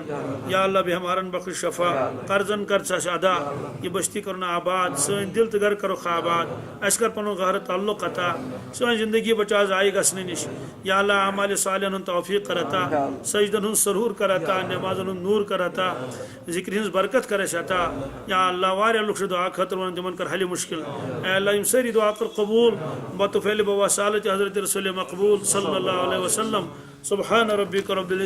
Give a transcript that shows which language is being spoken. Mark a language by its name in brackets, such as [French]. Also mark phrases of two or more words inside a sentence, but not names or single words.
[Arabic] یا اللہ [Kashmiri] بٮ۪مارن بخش شفا قرضن کر ژٕ اَسہِ ادا یہ بستی کرن آباد سٲنۍ دل تہٕ گرٕ کرُکھ آباد اَسہِ کر پنُن گہر تعلق عطا سٲنۍ زندگی بچا ضایع گژھنہٕ نِش [Arabic] یا اللہ [Kashmiri] اعمالِ صالحن ہُنٛد توفیق کر عطا سجدن ہُنٛد سرور کر عطا نمازن ہُنٛد نوٗر کر عطا ذکرِ ہٕنٛز برکت کر اَسہِ عطا [Arabic] یا اللہ [Kashmiri] واریاہ لُکھ چھِ دعا خٲطرٕ ونان تِمن کر حلِ مُشکل اے اللہ یم سٲری دعا کر قبوٗل بطفیل بواسالت حضرت رسول مقبول [Arabic] صلی اللہ علیہ وسلم سبحان ربک رب